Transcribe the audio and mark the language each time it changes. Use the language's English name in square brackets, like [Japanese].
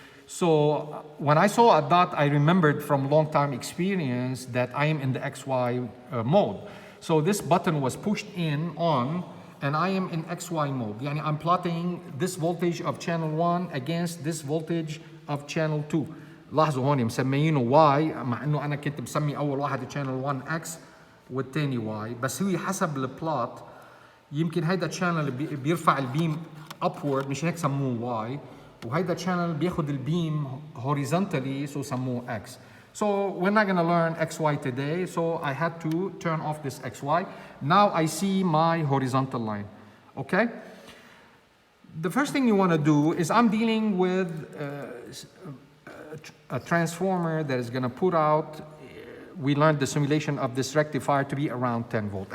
[English] So when I saw a dot, I remembered from long time experience that I am in the XY mode. So this button was pushed in on, and I am in XY mode. يعني I'm plotting this voltage of channel 1 against this voltage of channel 2. [Arabic] لاحظوا هون مسميينه Y مع انه انا كنت مسمي اول واحد channel 1 X والثاني Y، بس هو حسب البلوت يمكن هيدا channel بيرفع البيم upward مش هيك سموه Y، وهيدا channel بياخد البيم horizontally so سموه X. [English] So we're not going to learn XY today, so I had to turn off this XY. Now I see my horizontal line, okay? The first thing you want to do is I'm dealing with a transformer that is going to put out, we learned the simulation of this rectifier to be around 10 volt.